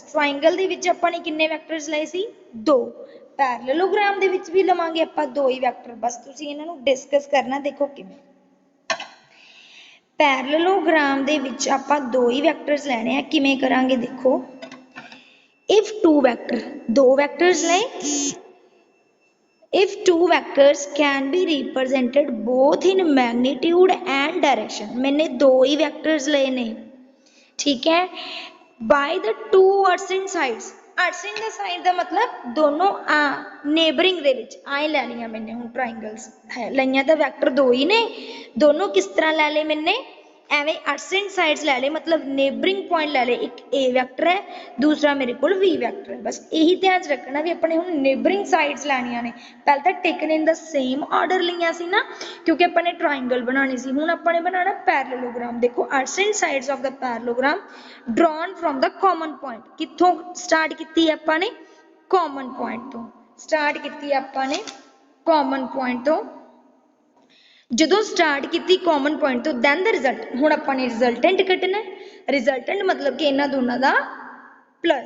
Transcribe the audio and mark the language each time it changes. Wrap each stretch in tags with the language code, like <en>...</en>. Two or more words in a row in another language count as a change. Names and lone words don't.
<pa>ਟ੍ਰਾਇੰਗਲ ਦੇ ਵਿੱਚ ਆਪਾਂ ਨੇ ਕਿੰਨੇ ਵੈਕਟਰਸ ਲਏ ਸੀ ਦੋ। ਪੈਰਲਲੋਗ੍ਰਾਮ ਦੇ ਵਿੱਚ ਵੀ ਲਵਾਂਗੇ ਆਪਾਂ ਦੋ ਹੀ ਵੈਕਟਰ, ਬਸ ਤੁਸੀਂ ਇਹਨਾਂ ਨੂੰ ਡਿਸਕਸ ਕਰਨਾ। ਦੇਖੋ ਕਿਵੇਂ ਪੈਰਲਲੋਗ੍ਰਾਮ ਦੇ ਵਿੱਚ ਆਪਾਂ ਦੋ ਹੀ ਵੈਕਟਰਸ ਲੈਣੇ ਆ। ਕਿਵੇਂ ਕਰਾਂਗੇ ਦੇਖੋ,</pa> <en>if two vector,</en> <pa>ਦੋ ਵੈਕਟਰਸ ਲਏ,</pa> <en>if two vectors can be represented both in magnitude and direction,</en> <pa>ਮੈਂ ਦੋ ਹੀ vectors ਲਏ ਨੇ, ਠੀਕ ਹੈ,</pa> <en>by the two adjacent sides,</en> <pa>adjacent ਦਾ ਸਾਈਡ ਦਾ ਮਤਲਬ ਦੋਨੋਂ ਨੇਬਰਿੰਗ ਦੇ ਵਿੱਚ ਆਏ ਲੈ ਲਈਆਂ ਮੈंने। ਹੁਣ ਟ੍ਰਾਇੰਗਲਸ ਹੈ ਲਈਆਂ ਤਾਂ ਵੈਕਟਰ ਦੋ ਹੀ ਨੇ, ਦੋਨੋਂ ਕਿਸ ਤਰ੍ਹਾਂ ਲੈ ਲਏ मैंने ਐਵੇਂ</pa> <en>adjacent sides</en> <pa>ਲੈ ਲਏ, ਮਤਲਬ</pa> <en>neighbouring point</en> <pa>ਲੈ ਲਏ। ਇੱਕ A ਵੈਕਟਰ ਹੈ, ਦੂਸਰਾ ਮੇਰੇ ਕੋਲ V ਵੈਕਟਰ ਹੈ। ਬਸ ਇਹੀ ਧਿਆਨ ਰੱਖਣਾ ਵੀ ਆਪਣੇ ਹੁਣ</pa> <en>neighbouring sides</en> <pa>ਲੈਣੀਆਂ ਨੇ। ਪਹਿਲਾਂ ਤਾਂ</pa> <en>taken in the same order</en> <pa>ਲਈਆਂ ਸੀ ਨਾ, ਕਿਉਂਕਿ ਆਪਾਂ ਨੇ ਟ੍ਰਾਇੰਗਲ ਬਣਾਉਣੀ ਸੀ। ਹੁਣ ਆਪਾਂ ਨੇ ਬਣਾਉਣਾ ਪੈਰਲਲੋਗ੍ਰਾਮ। ਦੇਖੋ</pa> <en>adjacent sides of the parallelogram drawn from the common point,</en> <pa>ਕਿੱਥੋਂ ਸਟਾਰਟ ਕੀਤੀ ਆਪਾਂ ਨੇ</pa> <en>common point</en> <pa>ਤੋਂ ਸਟਾਰਟ ਕੀਤੀ ਆਪਾਂ ਨੇ</pa> <en>common point</en> <pa>ਤੋਂ। ਜਦੋਂ ਸਟਾਰਟ ਕੀਤੀ</pa> <en>common point</en> <pa>ਤੋਂ</pa> <en>then the result.</en> <pa>ਹੁਣ ਆਪਾਂ ਨੇ ਰਿਜ਼ਲਟੈਂਟ ਕੱਢਣਾ। ਰਿਜ਼ਲਟੈਂਟ ਮਤਲਬ ਕਿ ਇਹਨਾਂ ਦੋਨਾਂ ਦਾ ਪਲੱਸ।</pa>